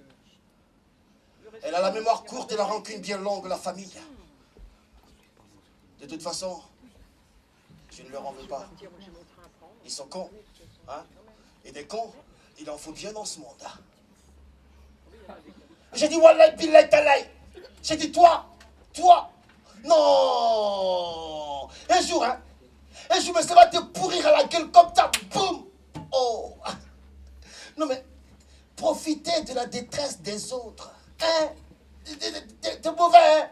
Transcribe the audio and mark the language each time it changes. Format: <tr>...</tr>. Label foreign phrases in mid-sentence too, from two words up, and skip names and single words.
<fr>Elle a la mémoire courte et la rancune bien longue, la famille. De toute façon, je ne leur en veux pas. Ils sont cons, hein. Et des cons, il en faut bien dans ce monde. J'ai dit</fr> <ar>والله بالله تالله.</ar> <fr>J'ai dit toi. Non. Un jour, hein. Un jour, mais ça va te pourrir à la gueule comme ça. Boum. Oh. Non mais, profitez de la détresse des autres. Hein. T'es mauvais, hein.</fr>